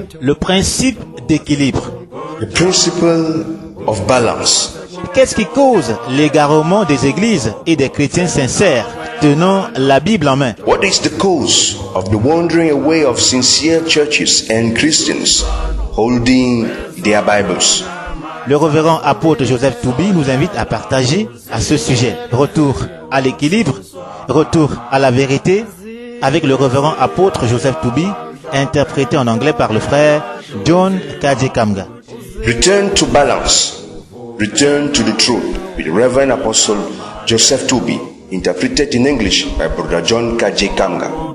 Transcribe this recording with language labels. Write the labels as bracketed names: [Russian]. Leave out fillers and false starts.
[French] Le principe d'équilibre. [English] The principle of balance. [French] Qu'est-ce qui cause l'égarement des églises et des chrétiens sincères tenant la Bible en main? [English] What is the cause of the wandering away of sincere churches and Christians holding their Bibles? [French] Le révérend apôtre Joseph Toubi nous invite à partager à ce sujet. Retour à l'équilibre, retour à la vérité, avec le révérend apôtre Joseph Toubi, interprété en anglais par le frère John Kajekamga. [English] Return to balance, return to the truth, with the Reverend Apostle Joseph Toubi, interpreted in English by Brother John Kajekamga.